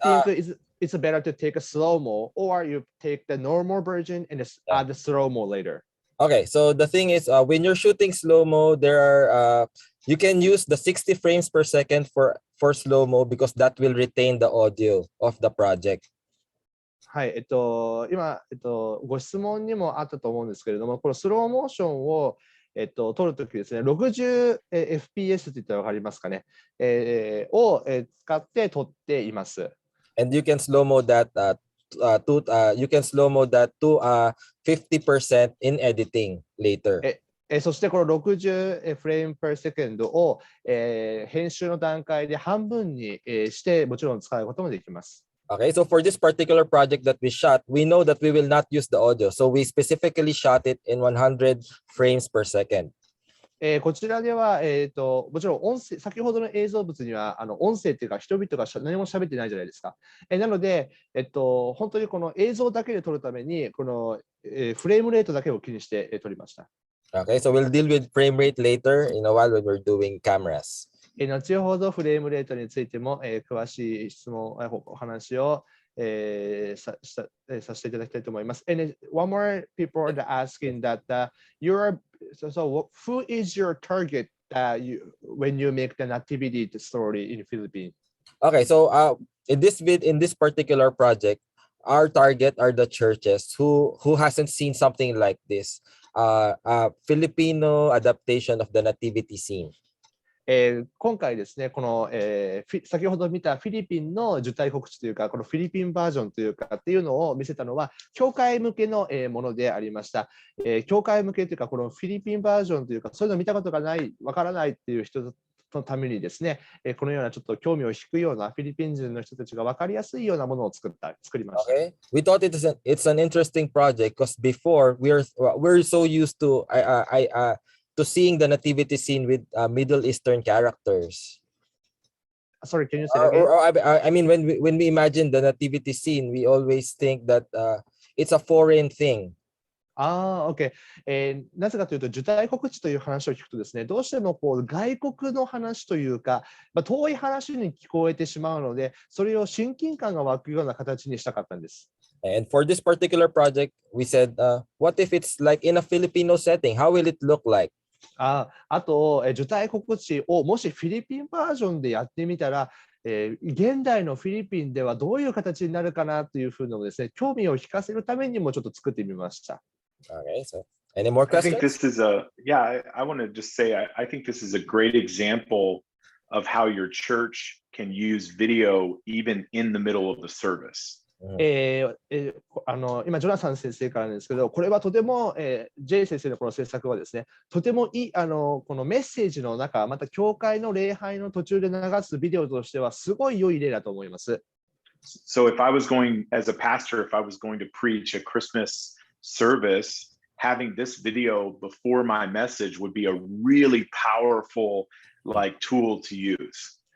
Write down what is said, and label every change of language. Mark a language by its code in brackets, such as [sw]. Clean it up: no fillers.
[en] you think it's better to take a slow-mo, or you take the normal version and add the slow-mo later? Okay, so the thing is, when you're shooting slow-mo, there are you can use the 60 frames per second for slow-mo because that will retain the audio of the project. [ja] はい、今、ご質問にもあったと思うんですけれども、このスローモーションを、撮るときですね、60fps って言ったら分かりますかね、を、使って撮っています。 [en] And you can slow-mo that you can slow-mo that to 50% in editing later. [ja] そしてこの60フレーム [en] per second [ja] を、編集の段階で半分に、してもちろん使うこともできます。 [en] Okay, so for this particular project that we shot, we know that we will not use the audio. So we specifically shot it in 100 frames per second. [ja] こちらでは、もちろん音声、先ほどの映像物には音声というか人々が何も喋ってないじゃないですか。なので、本当にこの映像だけで撮るために、この、フレームレートだけを気にして、撮りました。 [en] Okay, so we'll deal with frame rate later, while we're doing cameras. [ja] 後ほどフレームレートについても、詳しい質問、お話を、させていただきたいと思います。 [en] And one more people are asking that so who is your target when you make the nativity story in Philippines? Okay, so in this particular project, our target are the churches who hasn't seen something like this, Filipino adaptation of the nativity scene. [ja] 今回ですね、この、先ほど見たフィリピンの受胎告知というか、このフィリピンバージョンというかっていうのを見せたのは、教会向けのものでありました。教会向けというか、このフィリピンバージョンというか、そういうの見たことがない、わからないっていう人のためにですね、このようなちょっと興味を引くようなフィリピン人の人たちが分かりやすいようなものを作りました。 [en] Okay, we thought it's an interesting project because before we're so used to seeing the nativity scene with Middle Eastern characters. Sorry, can you say that again? I mean, when we imagine the nativity scene, we always think that it's a foreign thing. OK。 [ja] なぜかというと、受胎告知という話を聞くとですね、どうしてもこう外国の話というか、遠い話に聞こえてしまうので、それを親近感が湧くような形にしたかったんです。 [en] And for this particular project, we said, what if it's like in a Filipino setting? How will it look like? [ja] あと、受胎告知をもしフィリピンバージョンでやってみたら、現代のフィリピンではどういう形になるかなというふうなのですね、興味を引かせるためにもちょっと作ってみました。 [en] Okay, so any more questions? I think this is I want to just say, I think this is a great example of how your church can use video even in the middle of the service. [ja] 今、ジョナサン先生からなんですけど、これはとても、J 先生のこの制作はですね、とてもいいこのメッセージの中、また教会の礼拝の途中で流すビデオとしてはすごい良い例だと思います。 [en] So if I was going, as a pastor, if I was going to preach a Christmas service, having this video before my message would be a really powerful tool to use.